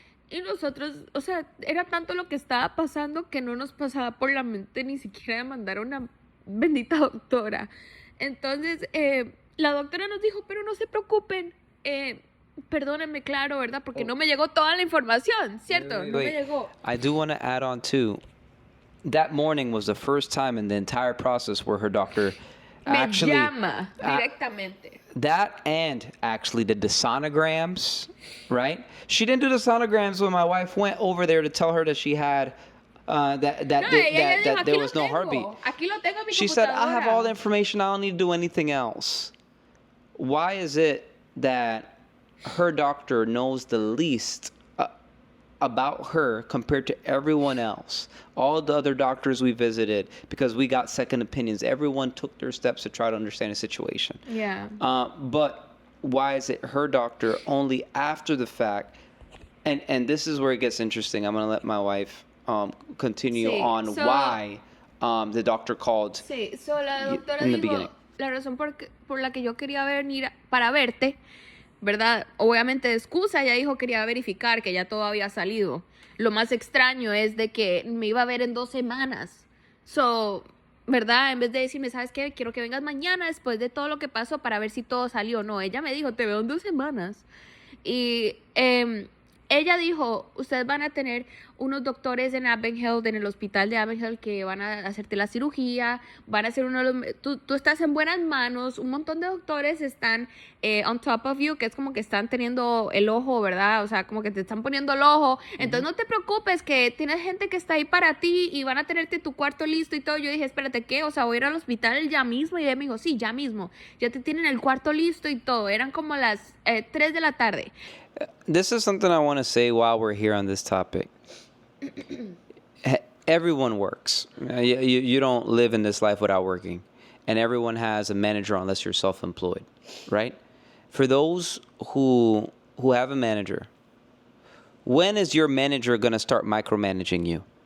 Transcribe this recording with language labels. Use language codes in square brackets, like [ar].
[es] Y nosotros, o sea, era tanto lo que estaba pasando que no nos pasaba por la mente ni siquiera demandar a una bendita doctora. Entonces, la doctora nos dijo, pero no se preocupen, perdónenme, claro, ¿verdad? Porque no me llegó toda la información, ¿cierto? [en] Wait. [es] No me llegó. [en] I do want to add on too. That morning was the first time in the entire process where her doctor actually [es] me llama directamente. [en] That and actually did the sonograms, right? She didn't do the sonograms when my wife went over there to tell her that she had that there was no heartbeat. [es] Aquí lo tengo en mi [en] She said, "I have all the [es] computadora." [en] information. I don't need to do anything else." Why is it that her doctor knows the least about her compared to everyone else? All the other doctors we visited, because we got second opinions, everyone took their steps to try to understand the situation. Yeah. But why is it her doctor only after the fact? And this is where it gets interesting. I'm going to let my wife continue on why the doctor called [es] Sí, la doctora [en] in the [es] dijo, [en] beginning. [es] la razón por la que yo quería venir para verte, ¿verdad? Obviamente de excusa, ella dijo quería verificar que ya todo había salido. Lo más extraño es de que me iba a ver en 2 semanas. ¿Verdad? En vez de decirme, ¿sabes qué? Quiero que vengas mañana después de todo lo que pasó para ver si todo salió. No, ella me dijo, te veo en 2 semanas. Y ella dijo, ustedes van a tener unos doctores en Advent en el hospital de Advent que van a hacerte la cirugía, van a hacer tú estás en buenas manos, un montón de doctores están [en] on top of you, [es] que es como que están teniendo el ojo, ¿verdad? O sea, como que te están poniendo el ojo. Entonces no te preocupes, que tienes gente que está ahí para ti y van a tenerte tu cuarto listo y todo. Yo dije, espérate, ¿qué? O sea, voy a ir al hospital ya mismo. Y ella me dijo, sí, ya mismo, ya te tienen el cuarto listo y todo. Eran como las 3 de la tarde. [en] This is something I want to say while we're here on this topic. Everyone works. You don't live in this life without working. And everyone has a manager unless you're self-employed, right? For those who have a manager, when is your manager going to start micromanaging you?